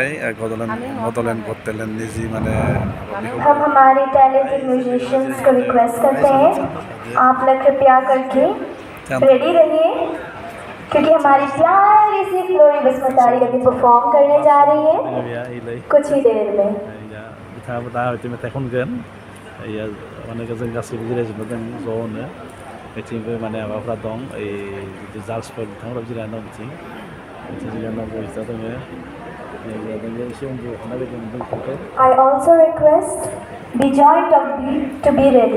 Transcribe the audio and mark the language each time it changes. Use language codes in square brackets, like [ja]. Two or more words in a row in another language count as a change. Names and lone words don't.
[brx] मदलेन बदलेननि जि माने [hi] हम हमारे [en] talented musicians [hi] को रिक्वेस्ट करते हैं आप लोग कृपया करके रेडी रहिए क्योंकि हमारी प्यारी सी फ्लोरी बसमतारी अभी परफॉर्म करने जा रही है कुछ ही देर में [brx] बिथाङाबो दा हयथ' मेथाइ खनगोन माने जों गासैबो जिरायजोबना दं ज'नो बिथिंबो माने माबाफ्रा दं जितु जार्जफोर बिथांमोना जिरायना दं बिथिं जिरायना बयसा दङ एसे उन्दुखाना बायदि मोनदों बिथांखौ [en] I also request Bijoy Tugby to be ready.